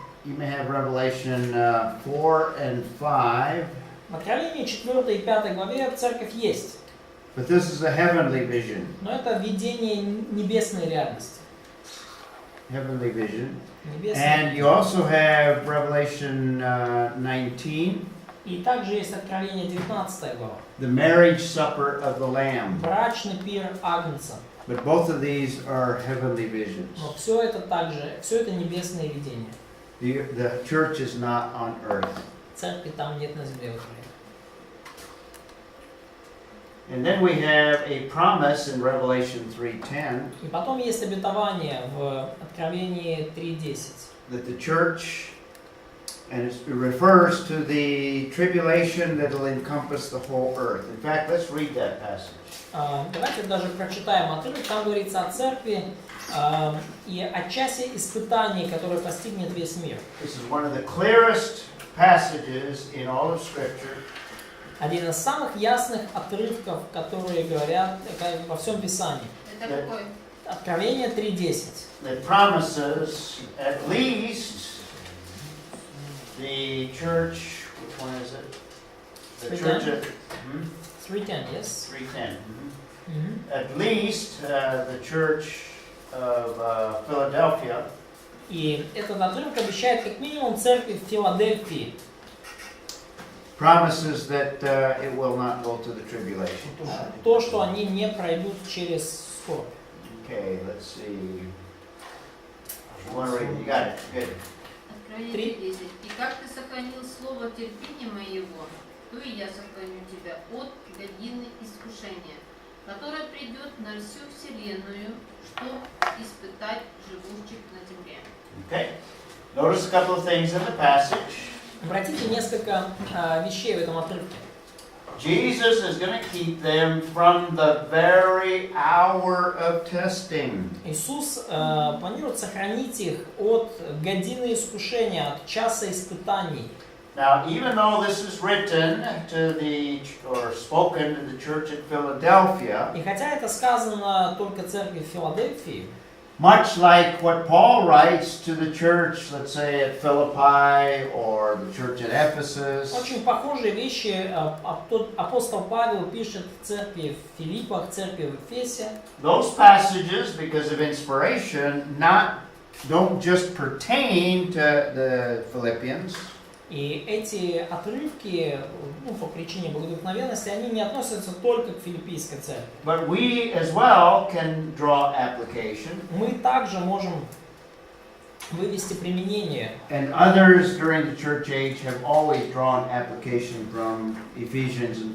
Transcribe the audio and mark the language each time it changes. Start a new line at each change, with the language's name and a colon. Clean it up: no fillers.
English: you may have Revelation 4 and 5.
Russian: В Откровении 4 и 5 главе церковь есть,
English: But this is a heavenly vision.
Russian: но это видение небесной реальности.
English: Heavenly vision.
Russian: Небесной.
English: And you also have Revelation 19,
Russian: И также есть Откровение 19 глава.
English: the marriage supper of the Lamb.
Russian: Брачный пир Агнца.
English: But both of these are heavenly visions.
Russian: Но все это небесные видения.
English: The church is not on earth.
Russian: Церкви там нет на земле уже.
English: And then we have a promise in Revelation 3:10
Russian: И потом есть обетование в Откровении 3:10.
English: that the church, and it refers to the tribulation that will encompass the whole earth. In fact, let's read that passage.
Russian: Давайте даже прочитаем отрывок. Там говорится о церкви и о часе испытаний, которое постигнет весь мир.
English: This is one of the clearest passages in all of Scripture.
Russian: Один из самых ясных отрывков, которые говорят во всем Писании. Это какой? Откровение 3:10.
English: That promises at least the church, which one is it? The church at 3:10, yes. 3:10. Мгм. At least the church of Philadelphia.
Russian: И этот отрывок обещает как минимум церкви в Филадельфии
English: Promises that it will not go to the tribulation.
Russian: то, что они не пройдут через скорбь.
English: Okay, let's see. You want to read? You got it. Good.
Russian: Откровение 3:10. И как ты сохранил слово терпения моего, то и я сохраню тебя от годины искушения, которое придет на всю вселенную, чтобы испытать живущих на земле.
English: Okay. Notice a couple of things in the passage.
Russian: Обратите несколько вещей в этом отрывке.
English: Jesus is going to keep them from the very hour of testing.
Russian: Иисус планирует сохранить их от годины искушения, от часа испытаний.
English: Now, even though this is written to the, or spoken to the church at Philadelphia,
Russian: И хотя это сказано только церкви в Филадельфии,
English: much like what Paul writes to the church, let's say at Philippi or the church at Ephesus,
Russian: очень похожие вещи апостол Павел пишет в церкви в Филиппах, в церкви в Эфесе.
English: those passages, because of inspiration, don't just pertain to the Philippians,
Russian: И эти отрывки, по причине благовдохновенности, они не относятся только к филиппийской церкви.
English: but we as well can draw application.
Russian: Мы также можем вывести применение.
English: And others during the church age have always drawn application from Ephesians and